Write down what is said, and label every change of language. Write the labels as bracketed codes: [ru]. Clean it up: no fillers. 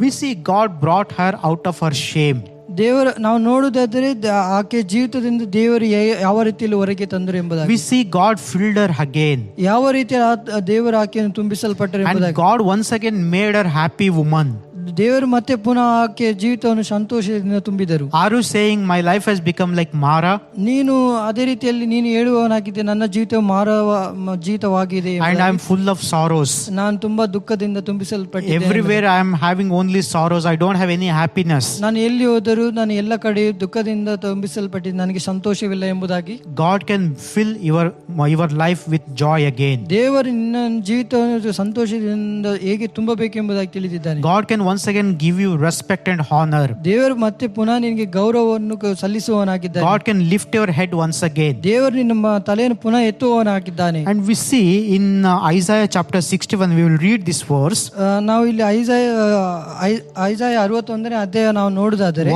[en] We see God brought her out of her shame. [kn] ದೇವರು ನಾವು ನೋಡುವುದಾದರೆ ಆಕೆ ಜೀವಿತದಿಂದ ದೇವರು ಯಾವ ರೀತಿಯಲ್ಲಿ ಹೊರಗೆ ತಂದರು ಎಂಬುದಾಗಿ. [en] We see God filled her again. [kn] ಯಾವ ರೀತಿಯ ದೇವರು ಆಕೆಯನ್ನು ತುಂಬಿಸಲ್ಪಟ್ಟರು [en] And [kn] ಎಂಬುದಾಗಿ. [en] God once again made her happy woman. [kn] ದೇವರು ಮತ್ತೆ ಪುನಃ ಆಕೆ ಜೀವಿತವನ್ನು ಸಂತೋಷದಿಂದ ತುಂಬಿದರು. [en] Are you saying my life has become like Mara? [kn] ನೀನು ಅದೇ ರೀತಿಯಲ್ಲಿ ನೀನು ಹೇಳುವವನಾಗಿದ್ದೆ, ನನ್ನ ಜೀವಿತವಾಗಿದೆ [en] And I am full of sorrows. [kn] ನಾನು ತುಂಬಾ ದುಃಖದಿಂದ ತುಂಬಿಸಲ್ಪಟ್ಟಿದ್ದೇನೆ. [en] Everywhere I am having only sorrows. I don't have any happiness. [kn] ನಾನು ಎಲ್ಲಿ ಹೋದರೂ ನಾನು ಎಲ್ಲ ಕಡೆ ದುಃಖದಿಂದ ತುಂಬಿಸಲ್ಪಟ್ಟಿದ್ದೆ, ನನಗೆ ಸಂತೋಷವಿಲ್ಲ ಎಂಬುದಾಗಿ. [en] God can fill your life with joy again. [kn] ದೇವರು ನಿನ್ನ ಜೀವಿತವನ್ನು ಸಂತೋಷದಿಂದ ಹೇಗೆ ತುಂಬಬೇಕೆಂಬುದಾಗಿ ತಿಳಿದಿದ್ದಾನೆ. [en] God can once again give you respect and honor. [kn] ದೇವರು ಮತ್ತೆ ಪುನಃ ನಿನಗೆ ಗೌರವವನ್ನು ಸಲ್ಲಿಸುವವನಾಗಿದ್ದಾನೆ. [en] God can lift your head once again. [kn] ದೇವರು ನಿಮ್ಮ ತಲೆಯನ್ನು ಪುನಃ ಎತ್ತುವವನಾಗಿದ್ದಾನೆ. [en] And we see in Isaiah chapter 61, we will read this verse. [kn] ನಾವು ಇಲ್ಲಿ ಐಸಾಯ 61ನೇ ಅಧ್ಯಾಯ ನಾವು ನೋಡುವುದಾದರೆ